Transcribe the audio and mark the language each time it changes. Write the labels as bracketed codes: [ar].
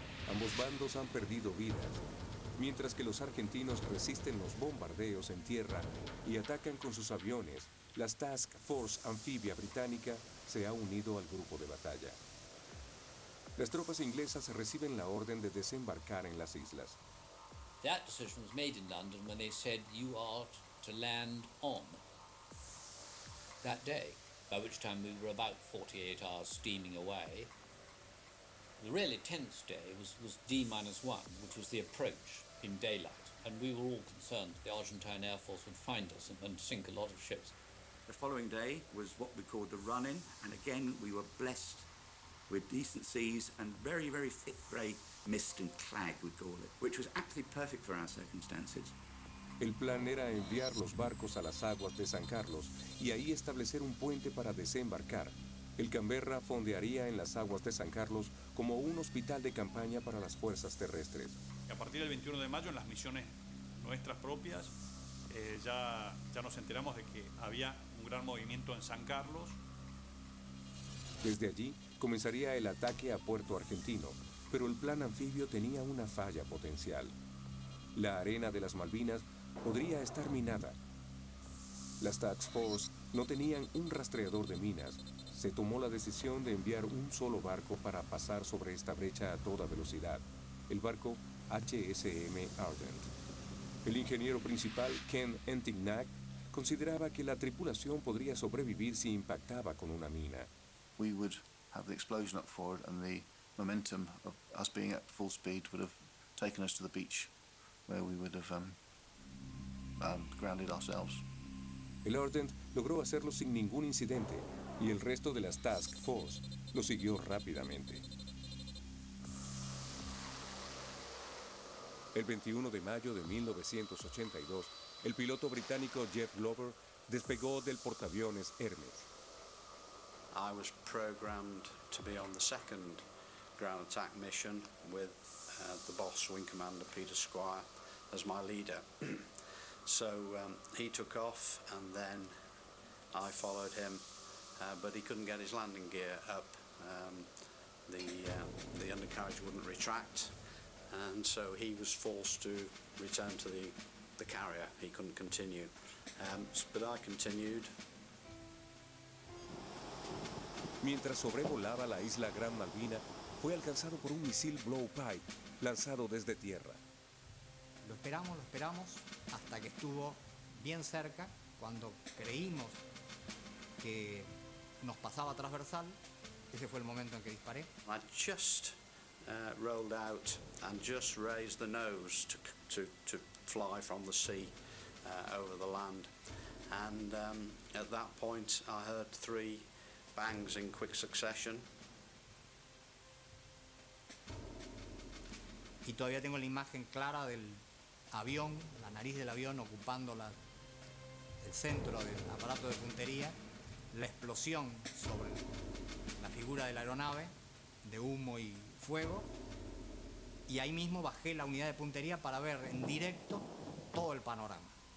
[es] Ambos bandos han perdido vidas, mientras que los argentinos resisten los bombardeos en tierra y atacan con sus aviones. La Task Force Anfibia Británica se ha unido al grupo de batalla. Las tropas inglesas reciben la orden de desembarcar en las islas. [en] That decision was made in London when they said you are to land on that day, by which time we were about 48 hours steaming away. The really tense day was D-1, which was the approach in daylight, and we were all concerned that the Argentine Air Force would find us and sink a lot of ships. The following day was what we called the run-in, and again we were blessed with decent seas and very, very thick grey mist and clag, we call it, which was absolutely perfect for our circumstances. [es] El plan era enviar los barcos a las aguas de San Carlos y ahí establecer un puente para desembarcar. El Canberra fondearía en las aguas de San Carlos como un hospital de campaña para las fuerzas terrestres. Y a partir del 21 de mayo, en las misiones nuestras propias, ya nos enteramos de que había un gran movimiento en San Carlos. Desde allí comenzaría el ataque a Puerto Argentino, pero el plan anfibio tenía una falla potencial. La arena de las Malvinas podría estar minada. Las Task Force no tenían un rastreador de minas. Se tomó la decisión de enviar un solo barco para pasar sobre esta brecha a toda velocidad, el barco HSM Ardent. El ingeniero principal, Ken Entignac, consideraba que la tripulación podría sobrevivir si impactaba con una mina. [en] We would have the explosion up forward, and the momentum of us being at full speed would have taken us to the beach, where we would have grounded ourselves. [es] El Ardent logró hacerlo sin ningún incidente, y el resto de las Task Force lo siguió rápidamente. El 21 de mayo de 1982, el piloto británico Jeff Glover despegó del portaaviones Hermes. [en] I was programmed to be on the second ground attack mission with the boss, Wing Commander Peter Squire, as my leader. So he took off and then I followed him, but he couldn't get his landing gear up. The undercarriage wouldn't retract, and so he was forced to return to the carrier. He couldn't continue, but I continued. [es] Mientras sobrevolaba la isla Gran Malvina, fue alcanzado por un misil blowpipe lanzado desde tierra. Lo esperamos hasta que estuvo bien cerca. Cuando creímos que nos pasaba transversal, ese fue el momento en que disparé. [en] I just rolled out and just raised the nose to fly from the sea over the land, and at that point I heard 3 bangs in quick succession. [es] Y todavía tengo la imagen clara del avión, la nariz del avión ocupando el centro del aparato de puntería, la explosión sobre la figura de la aeronave, de humo y fuego, y ahí mismo bajé la unidad de puntería para ver en directo todo el panorama.